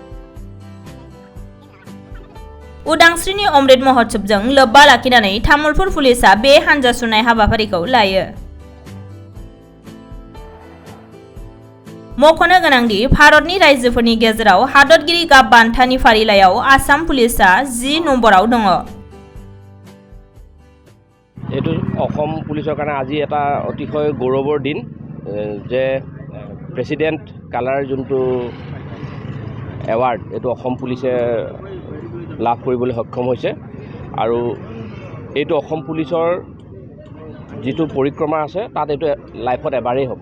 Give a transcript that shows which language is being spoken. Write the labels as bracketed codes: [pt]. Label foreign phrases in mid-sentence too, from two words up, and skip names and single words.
[brx] उदांस्रिनि अमृत महोत्सवजों लोब्बा लाखिनानै तामुलपुर पुलिसा बे हानजा सुनाय हाबाफारिखौ लायो। मख'नो गोनांदि भारतनि रायजोफोरनि गेजेराव हादरगिरि गाब बान्थानि फारिलाइयाव आसाम पुलिसा 10 नम्बराव दङ। [as] এইটো অসম পুলিচৰ কাৰণে আজি এটা অতিশয় গৌৰৱৰ দিন যে প্ৰেসিডেন্ট কালাৰ যোনটো এৱাৰ্ড এইটো অসম পুলিচে লাভ কৰিবলৈ সক্ষম হৈছে আৰু এইটো অসম পুলিচৰ যিটো পৰিক্ৰমা আছে তাত এইটো লাইফত এবাৰেই হ'ব।